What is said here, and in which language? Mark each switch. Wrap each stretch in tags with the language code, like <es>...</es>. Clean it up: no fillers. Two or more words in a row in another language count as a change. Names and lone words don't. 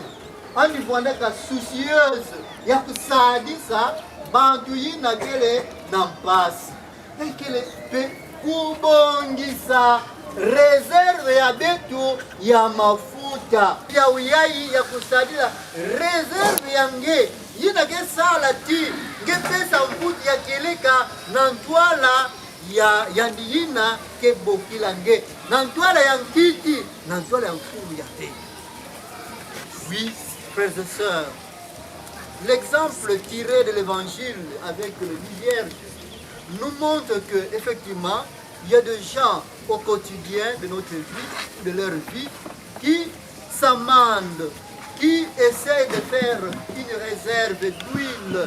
<ktu>andi voandaka soucieuse ya kusadisa bantu yina kele na mpasi ekele pe kubongisa reserve ya betu ya mafuta ya uyai ya kusadila reserve ya nge yina ke sala ti nge pesa mputi ya keleka na ntwala ya ndiyina ke bokila nge na ntwala ya nkiti na ntwala ya mfulu ya te.</ktu> <fr>Oui, frères et sœurs, l'exemple tiré de l'évangile avec le Vierge nous montre que effectivement il y a des gens au quotidien de notre vie, de leur vie, qui s'amendent, qui essayent de faire une réserve d'huile.</fr>